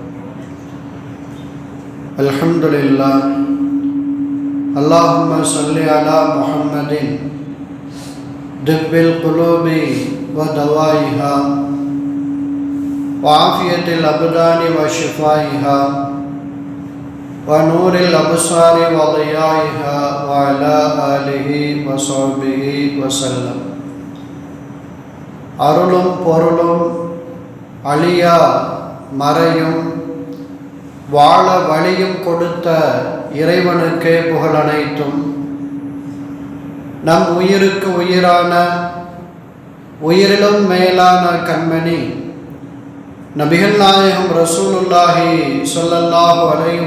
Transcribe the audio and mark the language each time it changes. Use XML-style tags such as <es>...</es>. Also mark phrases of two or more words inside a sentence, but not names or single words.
<ar>الحمد لله، اللهم صل على محمد طب القلوب ودوائها وعافية الأبدان وشفائها ونور الأبصار وضيائها وعلى آله وصحبه وسلم.</ar> <ta>அருளும் பொருளும் அழியா மறையும் வாழ வழியும் கொடுத்த இறைவனுக்கே புகழ் அனைத்தும். நம் உயிருக்கு உயிரான உயிரிலும் மேலான கண்மணி நபிகள் நாயகம் ரசூலுல்லாஹி</ta> <ar>صلى الله عليه</ar>